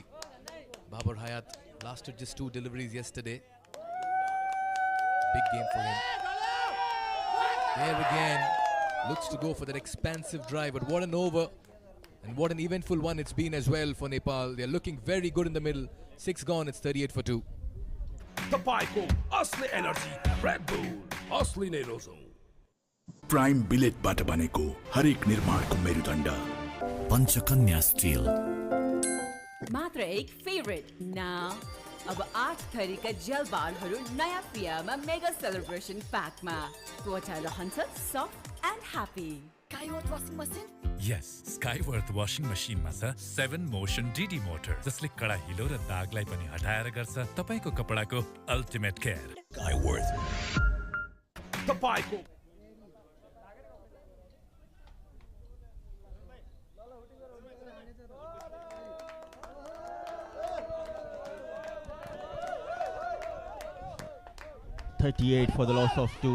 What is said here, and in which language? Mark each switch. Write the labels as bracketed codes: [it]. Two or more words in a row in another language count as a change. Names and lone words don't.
[en] Babar Hayat lasted just 2 deliveries yesterday. Big game for him. There again, looks to go for that expansive drive, but what an over and what an eventful one it's been as well for Nepal. They're looking very good in the middle. 6 gone, it's 38 for 2. [ne] तपाईँको असली एनर्जी रेड बुल असली नै रोजौं [en] prime billetबाट [ne] बनेको हरेक निर्माणको मेरुदण्ड पञ्चकन्या स्टिल मात्र एक फेभरेट नाउ अब 8 थरीका जेल बारहरू नयाँ पियामा [en] mega celebration packमा [ne] त्वचा रहन्छ [en] soft and happy Skyworth washing machine? Yes, Skyworth washing machine [ne] मा छ [en] 7 motion DD motor [ne] जसले कडा हिलो र दागलाई पनि हटाएर गर्छ तपाईको कपडाको [en] ultimate care [ne] Skyworth तपाईँको [en] .38 for the loss of 2.